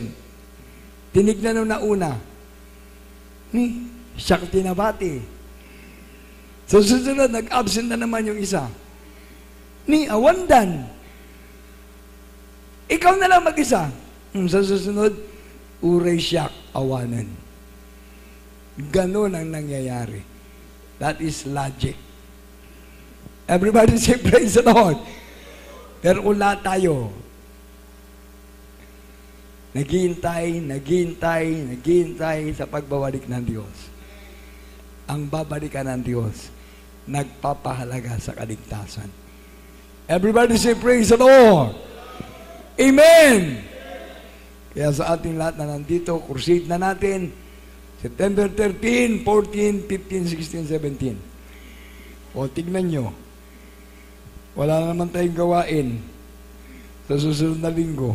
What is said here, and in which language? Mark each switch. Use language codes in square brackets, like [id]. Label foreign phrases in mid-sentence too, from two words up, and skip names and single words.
[tl] Tinignan nung nauna. Siya tinabati. Sa susunod, nag-absent na naman yung isa. [ilo] Awandan. Ikaw na lang mag-isa. [tl] Sa susunod, [ilo] uray siyak, awanan. [tl] Ganon ang nangyayari. [en] That is logic. Everybody say, praise the Lord. [tl] Pero kung lahat tayo, naghihintay sa pagbabalik ng Diyos. Ang babalikan ng Diyos, nagpapahalaga sa kaligtasan. [en] Everybody say, praise the Lord. Amen! [tl] Kaya sa ating lahat na nandito, crusade na natin, September 13, 14, 15, 16, 17. O, tignan nyo. Wala na naman tayong gawain sa susunod na linggo.